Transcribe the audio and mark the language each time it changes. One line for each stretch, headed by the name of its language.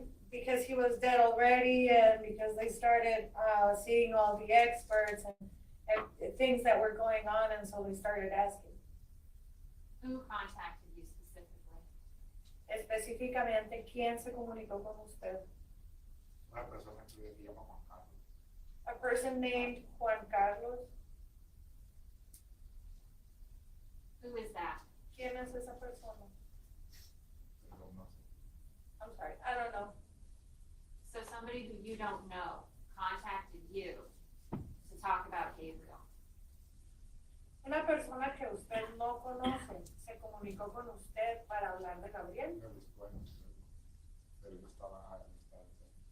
English: Because he was dead already and because they started seeing all the experts and things that were going on, and so they started asking. Who contacted you specifically?
Spanish: Específicamente, ¿quién se comunicó con usted? Una persona que se llama Juan Carlos.
English: A person named Juan Carlos. Who is that?
Spanish: ¿Quién es esa persona? Pero no sé.
English: I'm sorry, I don't know. So somebody who you don't know contacted you to talk about Gabriel.
Spanish: Una persona que usted no conoce se comunicó con usted para hablar de Gabriel. Me buscó en el celular, pero yo estaba a distancia.